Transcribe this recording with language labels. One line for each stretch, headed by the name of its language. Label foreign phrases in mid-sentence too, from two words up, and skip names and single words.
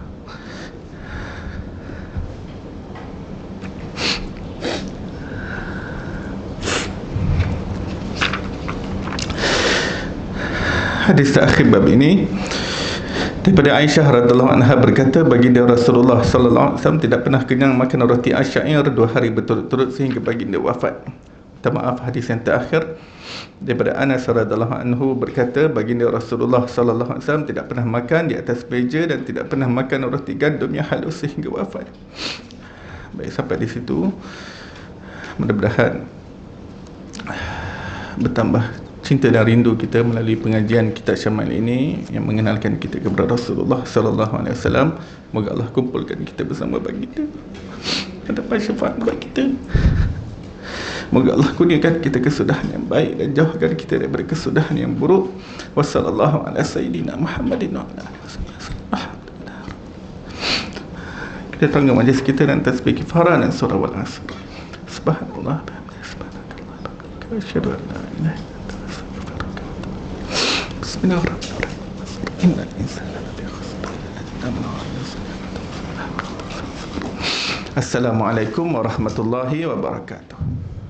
Malay: Hadis terakhir bab ini daripada Aisyah
Arabic: رضي الله عنها
Malay: berkata, baginda Rasulullah
Arabic: صلى الله عليه وسلم
Malay: tidak pernah kenyang makan roti asyair 2 hari berturut-turut sehingga baginda wafat. Maaf, hadis yang terakhir daripada Anas
Arabic: رضي الله عنه
Malay: berkata, baginda Rasulullah
Arabic: صلى الله عليه وسلم
Malay: tidak pernah makan di atas meja dan tidak pernah makan roti gandum yang halus sehingga wafat. Baik, sampai di situ. Mudah-mudahan bertambah cinta dan rindu kita melalui pengajian kitab Syama'il ini yang mengenalkan kita kepada Rasulullah
Arabic: صلى الله عليه وسلم.
Malay: Moga Allah kumpulkan kita bersama baginda dan dapat syafaat bagi kita. Moga Allah kurniakan kita kesudahan yang baik dan jauhkan kita daripada kesudahan yang buruk.
Arabic: وصلى الله على سيدنا محمد وعلى آله وسلم.
Malay: Kita tangga majlis kita dan tasbih kifarah dan surah
Arabic: والعصر. سبحان الله، سبحانك الله، أشهد أن لا إله إلا أنت أستغفرك. بسم الله الرحمن الرحيم. إن الإنسان لفي خسر. السلام عليكم ورحمة الله وبركاته.